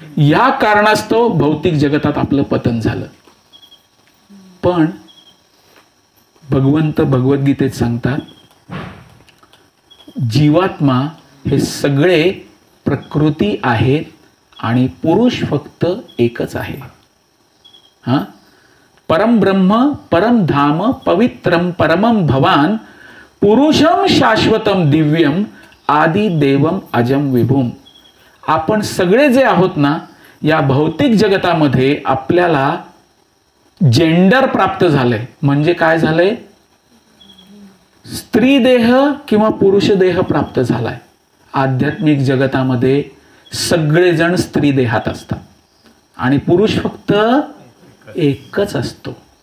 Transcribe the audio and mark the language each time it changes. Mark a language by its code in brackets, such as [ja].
[mr] या कारणास्तव भौतिक जगतात आपलं पतन झालं. पण भगवंत भगवद्गीतेत सांगतात, जीवात्मा हे सगळे प्रकृती आहेत आणि पुरुष फक्त एकच आहे. [sa] परम ब्रह्म परम धाम पवित्रम परमम भवान पुरुषम शाश्वतम दिव्यम आदि देवम अजम विभूम. [mr] आपण सगळे जे आहोत ना, या भौतिक जगतामध्ये आपल्याला जेंडर प्राप्त झालंय. म्हणजे काय झालंय? स्त्री देह किंवा पुरुष देह प्राप्त झालाय. आध्यात्मिक जगतामध्ये सगळेजण स्त्री देहात असतात आणि पुरुष फक्त एकच असतो.